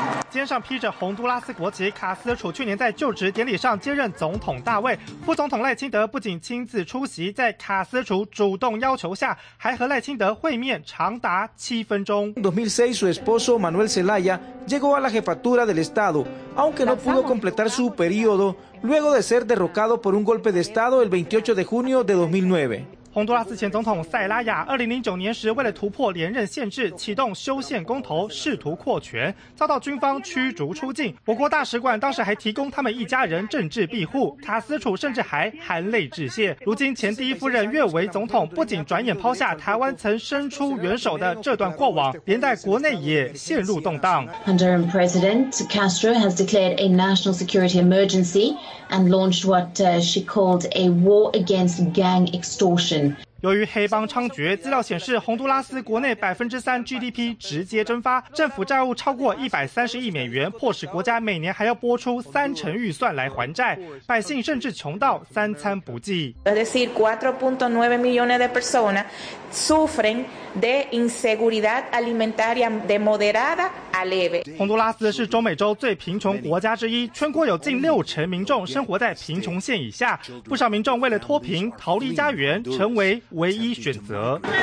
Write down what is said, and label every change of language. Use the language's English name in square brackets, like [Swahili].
[Chinese] 肩上披着洪都拉斯国旗，卡斯楚去年在就职典礼上接任总统大卫，副总统赖清德不仅亲自出席，在卡斯楚主动要求下，还和赖清德会面长达7分钟。 [Spanish] 2006, su esposo Manuel Zelaya llegó a la jefatura del estado, aunque no pudo completar su período luego de ser derrocado por un golpe de estado el 28 de junio de 2009. [Chinese] 洪都拉斯前总统塞拉亚2009年时为了突破连任限制启动修宪公投试图扩权，遭到军方驱逐出境，我国大使馆当时还提供他们一家人政治庇护，卡斯楚甚至还含泪致谢。如今前第一夫人越为总统，不仅转眼抛下台湾曾伸出援手的这段过往，连带国内也陷入动荡。 [English] Honduran President Castro has declared a national security emergency and launched what she called a war against gang extortion. [Chinese] 由于黑帮猖獗，资料显示洪都拉斯国内 3% GDP 直接蒸发，政府债务超过130亿美元，迫使国家每年还要拨出30%预算来还债，百姓甚至穷到三餐不济。 [Spanish] Es decir, 4.9 millones de personas sufren de inseguridad alimentaria de moderada a leve。 [Chinese] 洪都拉斯是中美洲最贫穷国家之一，全国有近60%民众生活在贫穷线以下，不少民众为了脱贫逃离家园成为唯一选择。